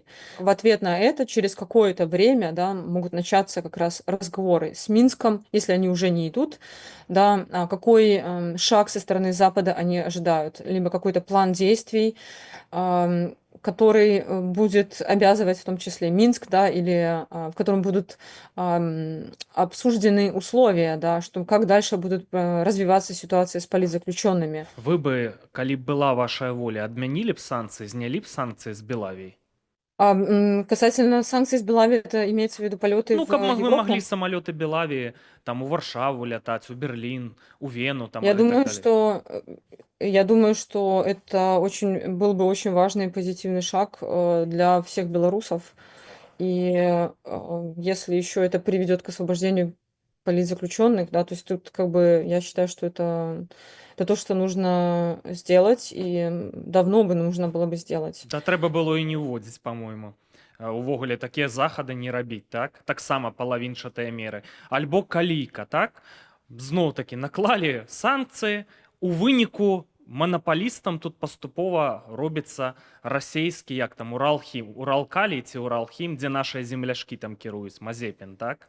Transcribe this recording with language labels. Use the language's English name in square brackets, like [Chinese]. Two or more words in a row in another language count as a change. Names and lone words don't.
[Russian] В ответ на это через какое-то время, да, могут начаться как раз разговоры с Минском, если они уже не идут, да, какой шаг со стороны Запада они ожидают, либо какой-то план действий, который будет обязывать в том числе Минск, да, или в котором будут обсуждены условия, да, что как дальше будет развиваться ситуация с политзаключенными. Вы бы, [Belarusian] калі б была вашая воля, адмянілі б санкцыі, знялі б санкцыі з Белавіі? [Russian] Касательно санкций с Белави, это имеется в виду полеты Ну, в [Belarusian] каб мы маглі [Russian] Европу? [Belarusian] самалёты Белавіі там у Варшаву лятаць, у Берлін, у Вену там [Russian] Я [Belarusian] і так [Russian] думаю, [Belarusian] далей. [Russian] что это очень был бы очень важный и позитивный шаг для всех белорусов. И если еще это приведет к освобождению политзаключенных, да, то есть тут как бы я считаю, что это то, что нужно сделать, и давно бы нужно было бы сделать. [Belarusian] Да трэба было і не ўводзіць, па-мойму. Увогуле такія захады не рабіць, так? Таксама палавінчатыя меры. Альбо калійка, так? Зноў-такі наклалі санкцыі, у выніку манапалістам тут паступова робіцца расейскі, як там, Уралхім, Уралкалій ці Уралхім, дзе нашыя земляшкі там кіруюць, Мазепін, так?